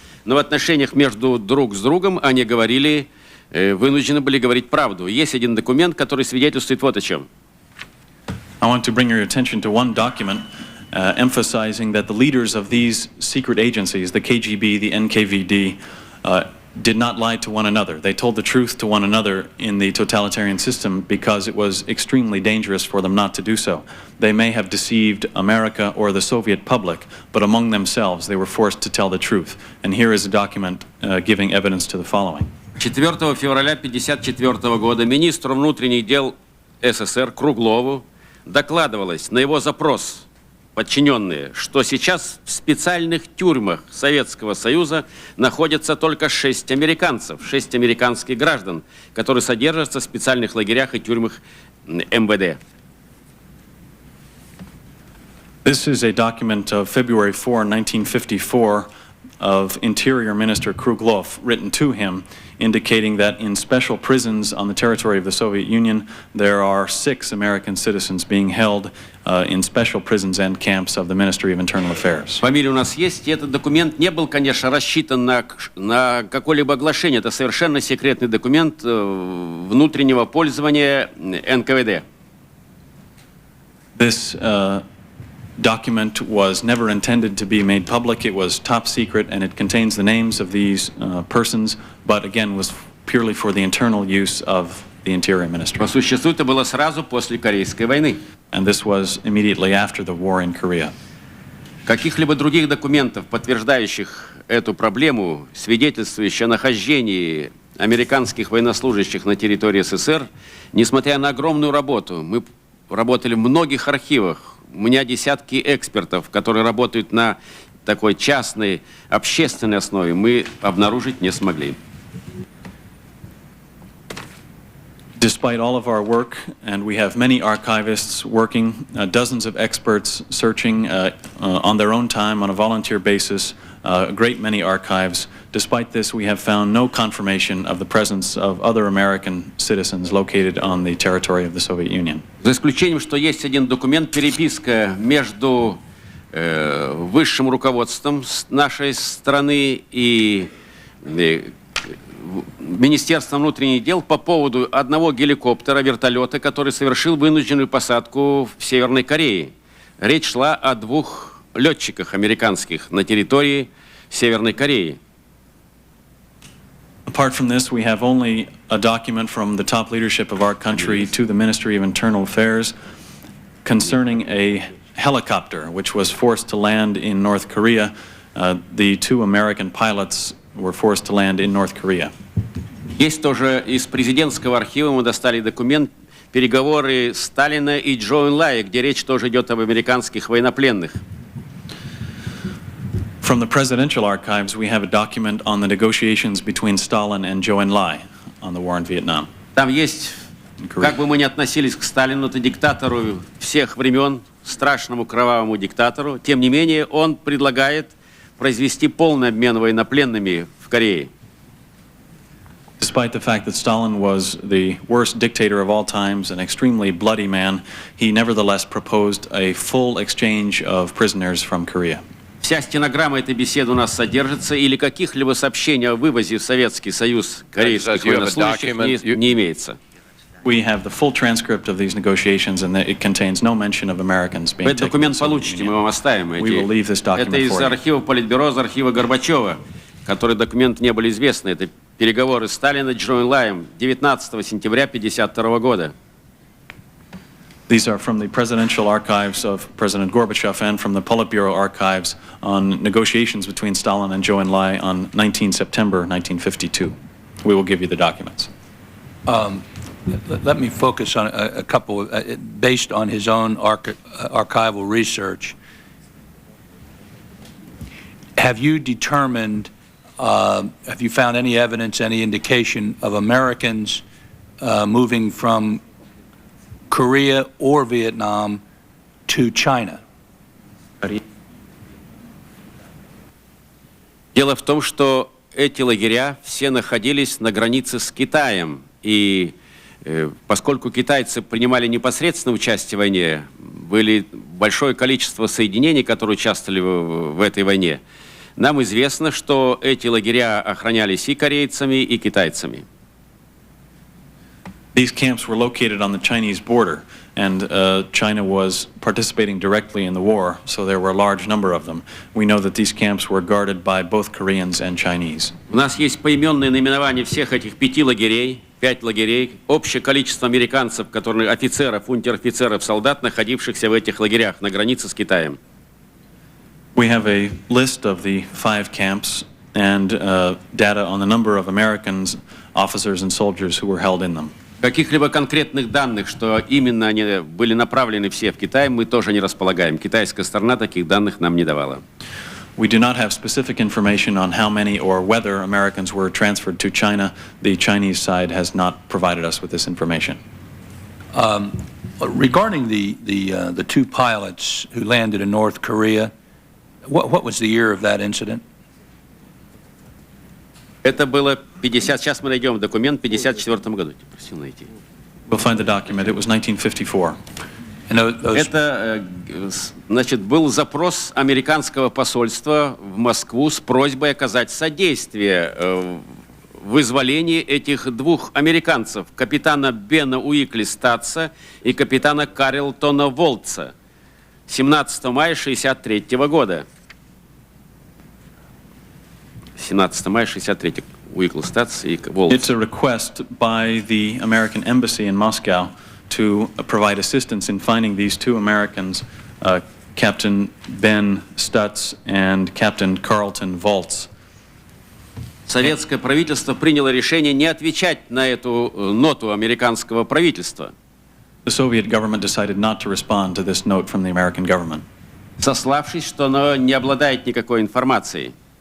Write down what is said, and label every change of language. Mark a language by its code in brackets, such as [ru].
[ru] Но в отношениях между друг с другом они говорили, вынуждены были говорить правду. Есть один документ, который свидетельствует вот о чем. [en] I want to bring your attention to one document emphasizing that the leaders of these secret agencies, the KGB, the NKVD, did not lie to one another. They told the truth to one another in the totalitarian system because it was extremely dangerous for them not to do so. They may have deceived America or the Soviet public, but among themselves they were forced to tell the truth. And here is a document giving evidence to the following. [ru] 4 февраля 1954 года министру внутренних дел СССР Круглову докладывалось на его запрос подчиненные, что сейчас в специальных тюрьмах Советского Союза находятся только 6 американцев, 6 американских граждан, которые содержатся в специальных лагерях и тюрьмах МВД. [en] This is a document of February 4, 1954, of Interior Minister Kruglov, written to him, indicating that in special prisons on the territory of the Soviet Union, there are 6 American citizens being held in special prisons and camps of the Ministry of Internal Affairs. [ru] Фамилия у нас есть, и этот документ не был, конечно, рассчитан на какое-либо оглашение. Это совершенно секретный документ внутреннего пользования НКВД. [en] This document was never intended to be made public. It was top secret, and it contains the names of these persons, but again was purely for the internal use of the Interior Ministry. [ru] По существу это было сразу после Корейской войны. [en] And this was immediately after the war in Korea. [ru] Каких-либо других документов, подтверждающих эту проблему, свидетельствующих о нахождении американских военнослужащих на территории СССР, несмотря на огромную работу, мы работали в многих архивах. У меня десятки экспертов, которые работают на такой частной, общественной основе, мы обнаружить не смогли. [en] Despite all of our work, and we have many archivists working, dozens of experts searching on their own time on a volunteer basis, a great many archives. Despite this, we have found no confirmation of the presence of other American citizens located on the territory of the Soviet Union. [ru] За исключением, что есть один документ, переписка между высшим руководством нашей страны и Министерством внутренних дел по поводу одного геликоптера, вертолета, который совершил вынужденную посадку в Северной Корее. Речь шла о 2 летчиках американских на территории Северной Кореи. [en] Apart from this, we have only a document from the top leadership of our country to the Ministry of Internal Affairs concerning a helicopter which was forced to land in North Korea. The 2 American pilots were forced to land in North Korea. [ru] Есть тоже из президентского архива мы достали документ переговоры Сталина и Джо Энлая, где речь тоже идет об американских военнопленных. [en] From the presidential archives, we have a document on the negotiations between Stalin and Zhou Enlai on the war in Vietnam. [ru] Там есть, как бы мы ни относились к Сталину, это диктатору всех времен, страшному кровавому диктатору, тем не менее он предлагает произвести полный обмен военнопленными в Корее. [en] Despite the fact that Stalin was the worst dictator of all times, an extremely bloody man, he nevertheless proposed a full exchange of prisoners from Korea. [ru] Вся стенограмма этой беседы у нас содержится, или каких-либо сообщений о вывозе в Советский Союз корейских военнослужащих не имеется. [en] We have the full transcript of these negotiations, and it contains no mention of Americans being [ru] Вы этот [en] taken. [ru] документ получите, мы вам оставим. [en] We will leave this document [ru] Это из [en] for you. [ru] архива Политбюро, из архива Горбачева, которые документы не были известны. Это переговоры Сталина с Джо Энлаем 19 сентября 1952 года. [en] These are from the presidential archives of President Gorbachev and from the Politburo archives on negotiations between Stalin and Zhou Enlai on 19 September 1952. We will give you the documents. Let me focus on a couple, based on his own archival research. Have you determined, have you found any evidence, any indication of Americans moving from Korea or Vietnam to China? [ru] Дело в том, что эти лагеря все находились на границе с Китаем, и поскольку китайцы принимали непосредственное участие в войне, были большое количество соединений, которые участвовали в этой войне, нам известно, что эти лагеря охранялись и корейцами, и китайцами. [en] These camps were located on the Chinese border, and China was participating directly in the war, so there were a large number of them. We know that these camps were guarded by both Koreans and Chinese. [ru] У нас есть поименные наименования всех этих 5 лагерей, 5 лагерей, общее количество американцев, которые, офицеров, унтер-офицеров, солдат, находившихся в этих лагерях на границе с Китаем. [en] We have a list of the 5 camps and data on the number of Americans, officers and soldiers who were held in them. [ru] Каких-либо конкретных данных, что именно они были направлены все в Китай, мы тоже не располагаем. Китайская сторона таких данных нам не давала. [en] We do not have specific information on how many or whether Americans were transferred to China. The Chinese side has not provided us with this information. Regarding the two pilots who landed in North Korea, what was the year of that incident? [ru] Это было 50, сейчас мы найдем документ, в 54 году. Просил найти. [en] We'll find the document. It was 1954. [ru] Это, значит, был запрос американского посольства в Москву с просьбой оказать содействие в вызволении этих двух американцев, капитана Бена Уикли Статса и капитана Карлтона Волтса, 17 мая 1963 года. 17 мая 1963 Уикл Статс и Волтс. [en] It's a request by the American embassy in Moscow to provide assistance in finding these two Americans, Captain Ben Stutz and Captain Carlton Voltz. [ru] Советское правительство приняло решение не отвечать на эту ноту американского правительства. [en] The Soviet government decided not to respond to this note from the American government, [ru] сославшись, что оно не обладает никакой информацией.